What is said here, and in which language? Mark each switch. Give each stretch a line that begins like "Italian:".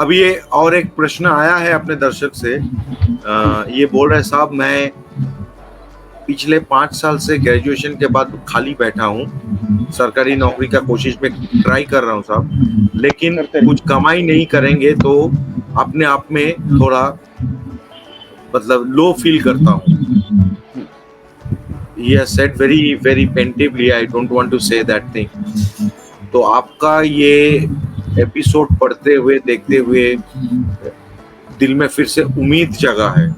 Hindi: अब ये और एक प्रश्न आया है अपने दर्शक से। ये बोल रहे साहब, मैं पिछले 5 साल से ग्रेजुएशन के बाद खाली बैठा हूँ, सरकारी नौकरी का कोशिश में ट्राई कर रहा हूँ साहब, लेकिन कुछ कमाई नहीं करेंगे तो अपने आप में थोड़ा मतलब लो फील करता हूँ।
English: he has said very plaintively. I don't want to say that thing.
Hindi: तो आपका ये एपिसोड पढ़ते हुए देखते हुए दिल में फिर से उम्मीद जगा है।